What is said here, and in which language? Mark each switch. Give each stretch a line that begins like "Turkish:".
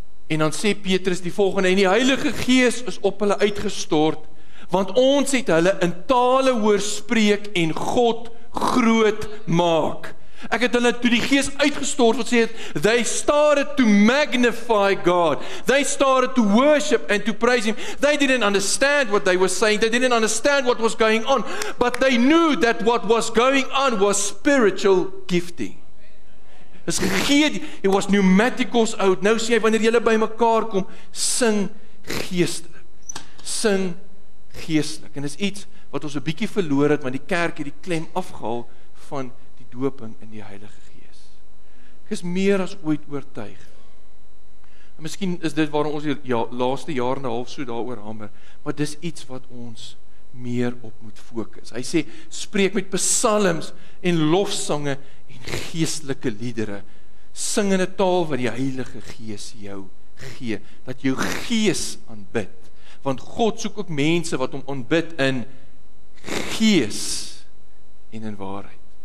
Afrikaans: En dan sê Petrus die volgende, en die Heilige Gees is op hulle uitgestort, want ons het hulle in tale hoor spreek en God groot maak. Ek het hulle toe die Gees uitgestort, wat sê het,
English: they started to magnify God. They started to worship and to praise Him. They didn't understand what they were saying. They didn't understand what was going on. But they knew that what was going on was spiritual gifting.
Afrikaans: Is gegee,
English: it was pneumaticals out.
Afrikaans: Nou sê hy, wanneer julle by mekaar kom, sing geestelik. Sing geestelik. En is iets wat ons 'n bietjie verloor het, want die kerk het die klem afgehaal van die doping in die Heilige Gees. Ek is meer as ooit oortuig. En miskien is dit waarom ons die laaste jaar en 'n half so daaroor hamer, maar dis iets wat ons meer op moet fokus. Hy sê, spreek met psalms en lofsange en geestelike liedere. Sing in 'n taal wat die Heilige Gees jou gee, dat jou gees aanbid. Want God soek ook mense wat hom aanbid in gees en in waarheid.